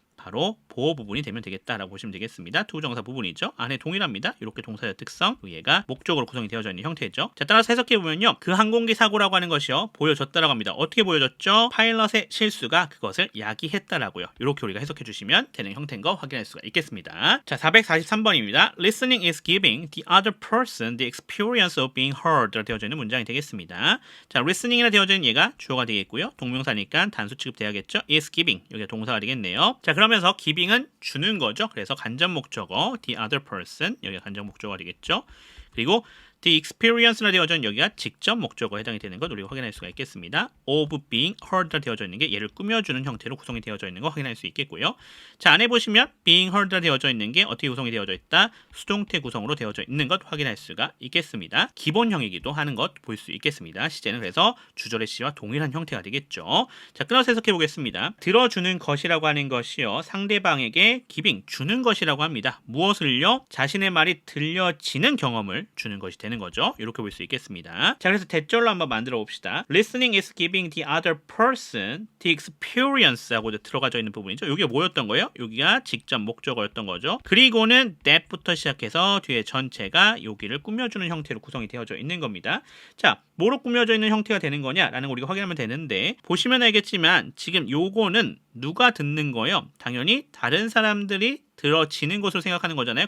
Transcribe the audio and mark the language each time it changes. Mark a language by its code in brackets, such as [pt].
[ko] 바로 보호 부분이 되면 되겠다라고 보시면 되겠습니다. 투부정사 부분이죠. 안에 동일합니다. 이렇게 동사의 특성, 얘가 목적으로 구성이 되어져 있는 형태죠. 자, 따라서 해석해보면요. 그 항공기 사고라고 하는 것이요. 보여졌다라고 합니다. 어떻게 보여졌죠? 파일럿의 실수가 그것을 야기했다라고요. 이렇게 우리가 해석해주시면 되는 형태인 거 확인할 수가 있겠습니다. 자, 443번입니다. [en] Listening is giving the other person the experience of being heard [ko] 라 되어져 있는 문장이 되겠습니다. 자, listening이라 되어져 있는 얘가 주어가 되겠고요. 동명사니까 단수 취급돼야겠죠. [en] is giving, [ko] 여기가 동사가 되겠네요. 자, 그러면서 giving은 주는 거죠. 그래서 간접 목적어 [en] the other person [ko] 여기가 간접 목적어가 되겠죠. 그리고 [en] the experience [ko] 라 되어져 있는 여기가 직접 목적어에 해당이 되는 것 우리가 확인할 수가 있겠습니다. [en] of being heard [ko] 라 되어져 있는 게 얘를 꾸며주는 형태로 구성이 되어져 있는 거 확인할 수 있겠고요. 자, 안에 보시면 [en] being heard [ko] 라 되어져 있는 게 어떻게 구성이 되어져 있다? 수동태 구성으로 되어져 있는 것 확인할 수가 있겠습니다. 기본형이기도 하는 것 볼 수 있겠습니다. 시제는 그래서 주절의 시와 동일한 형태가 되겠죠. 자, 끊어서 해석해 보겠습니다. 들어주는 것이라고 하는 것이요. 상대방에게 giving, 주는 것이라고 합니다. 무엇을요? 자신의 말이 들려지는 경험을 주는 것이 되는 거죠. 이렇게 볼 수 있겠습니다. 자, 그래서 대절로 한번 만들어 봅시다. [en] Listening is giving the other person the experience [ko] 하고 들어가져 있는 부분이죠. 여기가 뭐였던 거예요? 여기가 직접 목적어였던 거죠. 그리고는 that부터 시작해서 뒤에 전체가 여기를 꾸며주는 형태로 구성이 되어져 있는 겁니다. 자, 뭐로 꾸며져 있는 형태가 되는 거냐라는 거 우리가 확인하면 되는데 보시면 알겠지만 지금 요거는 누가 듣는 거예요? 당연히 다른 사람들이 들어지는 것으로 생각하는 거잖아요.